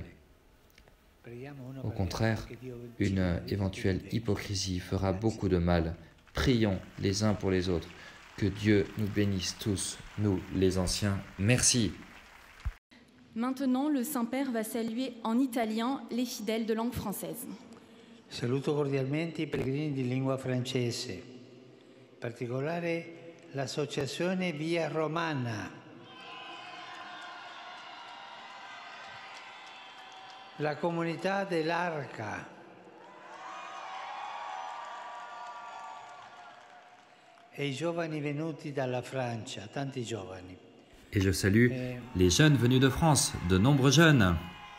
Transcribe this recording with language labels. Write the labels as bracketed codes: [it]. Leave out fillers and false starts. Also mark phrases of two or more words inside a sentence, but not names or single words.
[fr] Au contraire, une éventuelle hypocrisie fera beaucoup de mal. Prions les uns pour les autres. Que Dieu nous bénisse tous, nous les anciens. Merci. Maintenant, le Saint-Père va saluer en italien les fidèles de langue française. [it] Saluto cordialmente i pellegrini di lingua francese, in particolare l'associazione Via Romana, la comunità dell'Arca, e i giovani venuti dalla Francia, tanti giovani. [fr] Et je salue les jeunes venus de France, de nombreux jeunes.